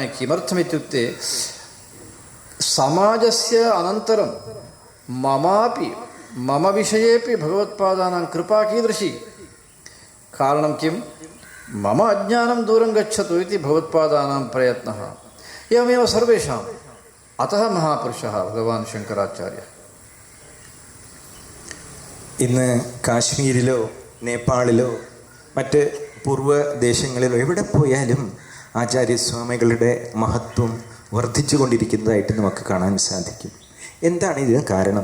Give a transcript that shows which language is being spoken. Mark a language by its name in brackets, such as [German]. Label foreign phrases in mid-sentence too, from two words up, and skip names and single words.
[Sanskrit] किमर्थमित्युक्ते समाजस्य अनन्तरं मम विषयेपि भगवत्पादानां कृपा कीदृशी. कारणं किं? मम अज्ञानं दूरं गच्छतु इति भगवत्पादानां प्रयत्नः. एवमेव सर्वेषाम्. अतः महापुरुषः भगवान् शङ्कराचार्यः. [Malayalam] ഇന്ന് കാശ്മീരിലോ നേപ്പാളിലോ മറ്റ് പൂർവ്വദേശങ്ങളിലോ എവിടെ പോയാലും ആചാര്യസ്വാമികളുടെ മഹത്വം വർദ്ധിച്ചു കൊണ്ടിരിക്കുന്നതായിട്ട് നമുക്ക് കാണാൻ സാധിക്കും. എന്താണ് ഇതിന് കാരണം?